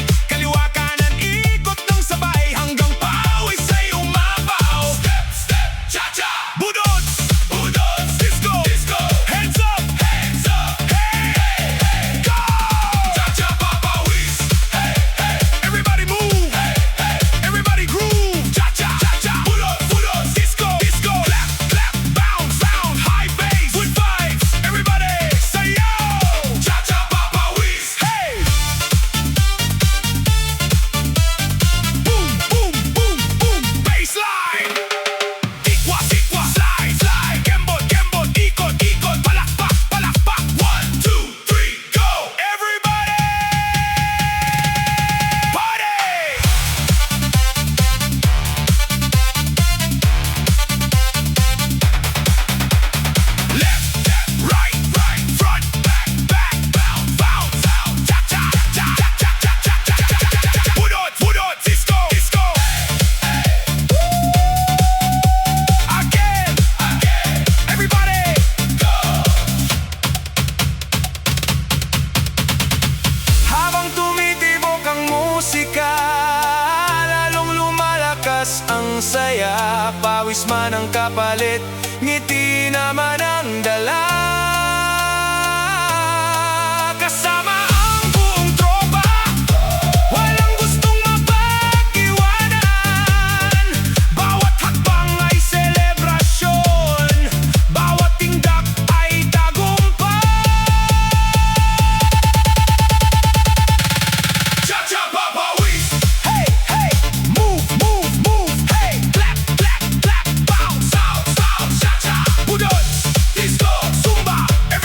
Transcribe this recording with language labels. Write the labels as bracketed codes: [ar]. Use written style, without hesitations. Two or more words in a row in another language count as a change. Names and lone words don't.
[tl] Kaliwa kanan, ikot ng sabay, hanggang pawis ay umapaw. [en] Step, step, cha-cha! Budots, budots, disco, disco. Hands up, hey, hey, hey, go! [tl] Cha-cha, papawis, [en] hey, hey. Everybody move, hey, hey. Everybody groove, cha-cha, cha-cha. Budots, budots, disco, disco. Clap, clap, bounce, bounce. High bass, good vibes. Everybody say yo! Cha-cha, [tl] papawis, hey! [en] Boom, boom, boom, boom. Bassline. Tikwa, tikwa, slide, slide. [tl] Kembot, kembot, ikot, ikot. Palakpak, palakpak. 1, 2, 3, [en] go! Everybody! Party! Left, left, right, right. Front, back, back. Bounce, bounce, out. Cha-cha, cha-cha, cha-cha, cha-cha, cha-cha. Budots, budots, disco, disco. Again, again. Everybody, go! [tl] Habang tumitibok ang musika, lalong lumalakas ang saya. Pawis man ang kapalit, ngiti naman ang dala. Kasama ang buong tropa, walang gustong mapag-iwanan. Bawat hakbang ay selebrasyon, bawat tindak ay tagumpay. Cha-cha, papawis! [en] Hey, hey! Move, move, move! Hey! Clap, clap, clap! Bounce, bounce, bounce! Cha-cha! Budots, disco, Zumba!